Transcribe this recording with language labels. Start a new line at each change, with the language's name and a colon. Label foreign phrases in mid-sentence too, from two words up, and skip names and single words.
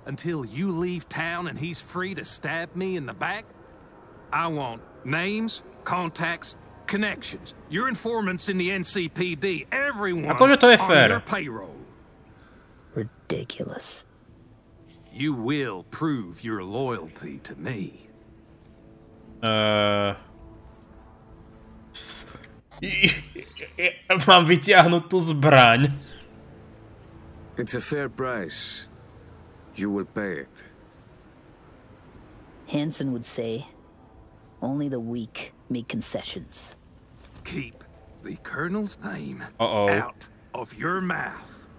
English: until you leave town and he's free to stab me in the back? I want names, contacts, connections. Your informants in the NCPD, everyone on your payroll. Ridiculous. You will prove your loyalty to me.
Slovak: Mám vyťahnuť tú zbraň.
English: It's a fair price. You will pay it. Hansen would say, only the weak make concessions. Keep the Colonel's name out of your mouth.